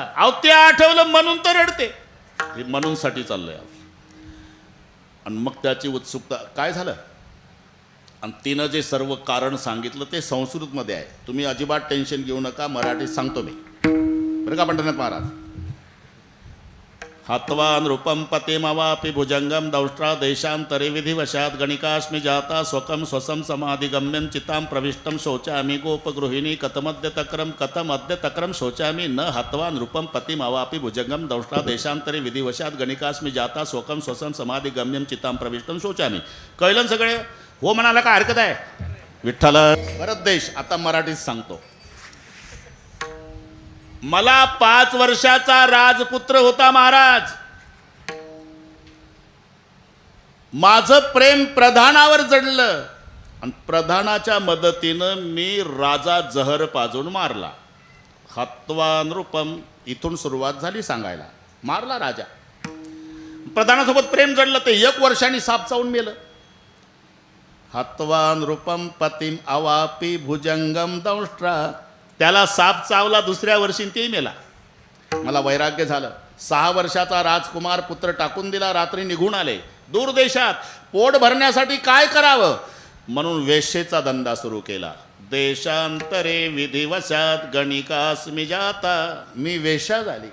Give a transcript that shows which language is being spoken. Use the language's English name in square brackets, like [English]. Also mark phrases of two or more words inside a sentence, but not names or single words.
[Marathi] अहो ते आठवलं म्हणून तर रडते. हे म्हणूनसाठी चाललंय. आणि मग त्याची उत्सुकता काय झालं, आणि तिनं जे सर्व कारण सांगितलं ते संस्कृतमध्ये आहे. तुम्ही अजिबात टेन्शन घेऊ नका, मराठीत सांगतो मी, बरं का पंढरीनाथ महाराज. [Sanskrit] हत्वा नृपम पतिमवापि भुजंगम दौष्ट्रा देशांतरे विधिवशात गणिकास्मि जाता स्वकम स्वसम समाधिगम्यं चितां प्रविष्टं शोचामि गोपगृहिणी कथमद्य तक्रम शोचामि न हत्वा नृपम पतिमवापि भुजंगम दौष्ट्रा देशांतरे विधिवशात गणिकास्मि जाता स्वकम स्वसम समाधिगम्यं चितां प्रविष्टं शोचामि. [Marathi] कळलं सगळे? हो म्हणाला का हरकत आहे? विठ्ठल भरत देश. आता मराठीत सांगतो. मला 5 वर्षाचा राजपुत्र होता महाराज. माझं प्रेम प्रधानावर जडलं आणि प्रधानाच्या मदतीनं मी राजा जहर पाजून मारला. [Sanskrit] हत्वा नृपम, [Marathi] इथून सुरुवात झाली सांगायला. मारला राजा. प्रधानासोबत प्रेम जडलं, ते 1 वर्षांनी साप चावून मेलं. [Sanskrit] हत्वा नृपम पतिम अवापी भुजंगम दंष्ट्रा, [Marathi] त्याला साप चावला, दुसऱ्या वर्षी तेही मेला. मला वैराग्य झालं. 6 वर्षाचा राजकुमार पुत्र टाकून दिला. रात्री निघून आले दूर देशात. पोट भरण्यासाठी काय करावं म्हणून वेश्येचा धंदा सुरू केला. [Sanskrit] देशांतरे विधिवशात गणिकास्मि जाता, [Marathi] मी वेश्या झाली.